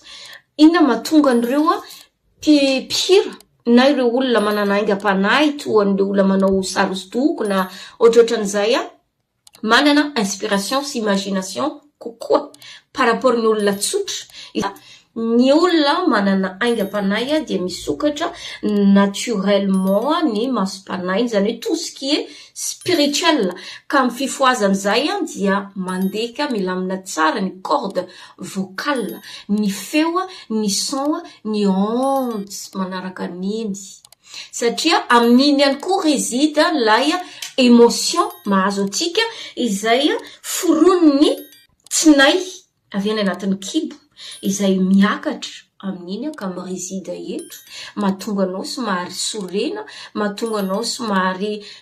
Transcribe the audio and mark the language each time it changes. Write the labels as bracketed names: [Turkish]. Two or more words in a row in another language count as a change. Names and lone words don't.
[Malagasy] Inona mahatonga an'ireo mpihira na ireo olona manana aingam-panahy toa an'ireo olona manao sary hosodoko na ohatrohatran'izay manana inspiration sy imagination kokoa [French] par rapport [Malagasy] ny olona tsotra. Ny olona manana aingam-panahy dia misokatra naturellement ny maso-panahy zany hoe [French] tout ce qui est spirituel [Malagasy] ka amin'ny fifoazan'izay dia mandeka milamina tsara ny [French] corde vocale [Malagasy] ny feo ny son ny onde manaraka niny satria amin'iny ihany koa réside lay émotion mahazo atsika izay foroniny tsinay avy any anatin'ny kibo izay miakatra amin'iny ka miresida eto mahatonga anao somary sorena mahatonga anao somary